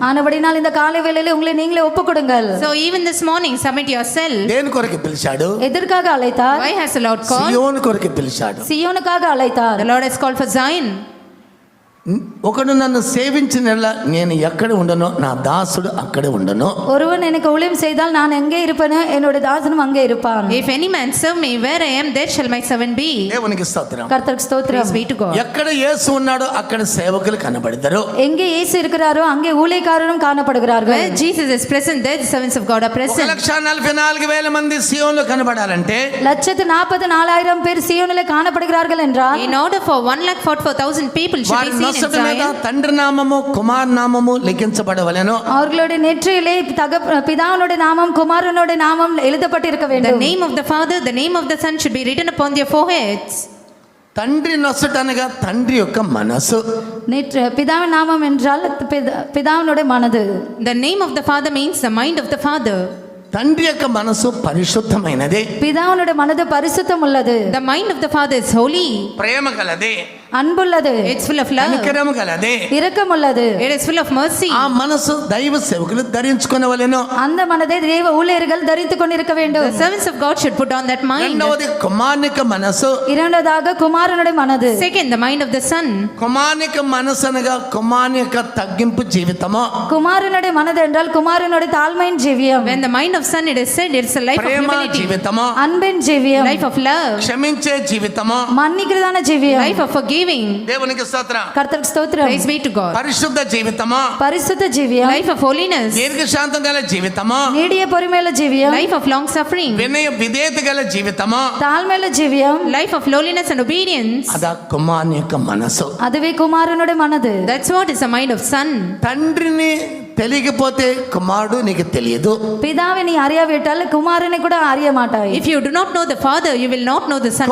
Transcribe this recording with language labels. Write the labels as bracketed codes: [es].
[ta] ஆனபடினால் இந்த காலை வேளையிலே உங்களை நீங்களே ஒப்புக்கொடுங்கள். [en] So even this morning submit yourself. [te] దేని కొరకు పిలిచాడు? [ta] எதற்காக அழைத்தார்? [en] Why has the Lord called? [te] సియోను కొరకు పిలిచాడు. [ta] சியோனுக்காக அழைத்தார். [en] The Lord has called for Zion. [te] ఒకడు నన్ను సేవించిన నేను ఎక్కడ ఉండనో నా దాసుడు అక్కడే ఉండను. [ta] ஒருவன் எனக்கு ஊழியம் செய்தால் நான் எங்கே இருப்பேனோ என்னோட தாசனும் அங்கே இருப்பான். [en] If any man serve me, where I am, there shall my servant be. [te] దేవునికి స్తోత్రం. [ta] கர்த்தருக்கு ஸ்தோத்திரம். [en] Praise be to God. [te] ఎక్కడ యేసు ఉన్నాడో అక్కడ సేవకులు కనబడతారు. [ta] எங்கே இயேசு இருக்கிறாரோ அங்கே ஊழியக்காரரும் காணப்படுகிறார்கள். [en] Where Jesus is present, there the servants of God are present. [te] 1,44,000 మంది సియోనులో కనబడాలంటే [ta] 144,000 பேர் சியோனிலே காணப்படுகிறார்கள் என்றால் [en] In order for 144,000 people should be seen in Zion, [te] తండ్రి నామము కుమార్ నామము లిఖించబడవలెను. [ta] அவர்களுடைய நெற்றியிலே பிதாவினுடைய நாமம் குமாரனுடைய நாமம் எழுதப்பட்டிருக்க [en] the [ta] வேண்டும். [en] name of the Father, the name of the Son should be written upon their foreheads. [te] తండ్రి నొసట అనగా తండ్రి యొక్క మనసు. [ta] பிதாவின் நாமம் என்றால் பிதாவினுடைய மனது. [en] The name of the Father means the mind of the Father. [te] తండ్రి యొక్క మనసు పరిశుద్ధమైనది. [ta] பிதாவினுடைய மனது பரிசுத்தம் உள்ளது. [en] The mind of the Father is holy. [te] ప్రేమ కలది. [ta] அன்புள்ளது, [en] It's full of love. [te] కనికరము గలది. [ta] இரக்கமுள்ளது. [en] It is full of mercy. [te] ఆ మనసు దైవ సేవకులు ధరించుకొనవలెను. [ta] அந்த மனதை தேவ ஊழியர்கள் தரித்துக் கொண்டிருக்க [en] The [ta] வேண்டும். [en] servants of God should put on that mind. [te] రెండవది కుమార్నిక మనసు. [ta] இரண்டாவதாக குமாரனுடைய மனது. [en] Second, the mind of the son. [te] కుమార్నిక మనసు అనగా కుమార్ని యొక్క తగ్గింపు జీవితము. [ta] குமாரனுடைய மனது என்றால் குமாரனுடைய தாழ்மையின் ஜீவியம், [en] When the mind of son, it is said, it's a life of [te] Prema [en] humility, [te] జీవితము, [ta] அன்பின் ஜீவியம், [en] life of love, [te] క్షమించే జీవితము. [ta] மன்னிக்கிறதான ஜீவியம். [en] life of forgiving. [te] దేవునికి స్తోత్రం. [ta] கர்த்தருக்கு ஸ்தோத்திரம். [en] Praise be to God. [te] పరిశుద్ధ జీవితము, [ta] பரிசுத்த ஜீவியம், [en] Life of holiness, [te] దీర్ఘశాంతం గల జీవితము, [ta] நீடிய பொறுமையுள்ள ஜீவியம், [en] life of long suffering, [te] వినయ విధేయత గల జీవితము. [ta] தாழ்மையுள்ள ஜீவியம். [en] life of lowliness and obedience. [te] అదా కుమార్ని యొక్క మనసు. [ta] அதுவே குமாரனுடைய மனது. [en] That's what is the mind of son. [te] తండ్రిని తెలియకపోతే కుమారుడు నీకు తెలియదు. [ta] பிதாவை நீ அறியாவிட்டால் குமாரனை கூட அறிய மாட்டாய். [en] If you do not know the father, you will not know the son too.